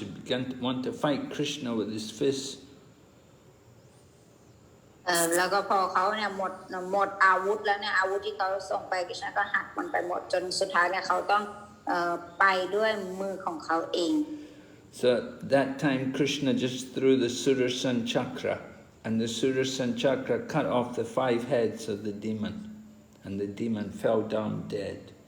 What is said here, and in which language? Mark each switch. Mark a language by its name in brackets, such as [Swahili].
[English] He began to want to fight Krishna with his fists. [Thai] แล้วก็พอเขาเนี่ยหมดอาวุธแล้วเนี่ยอาวุธที่เขาส่งไปคริชนาก็หักมันไปหมดจนสุดท้ายเนี่ยเขาต้องไปด้วยมือของเขาเอง [English] So at that time Krishna just threw the Sudarshan chakra, and the Sudarshan chakra cut off the 5 heads of the demon, and the demon fell down dead.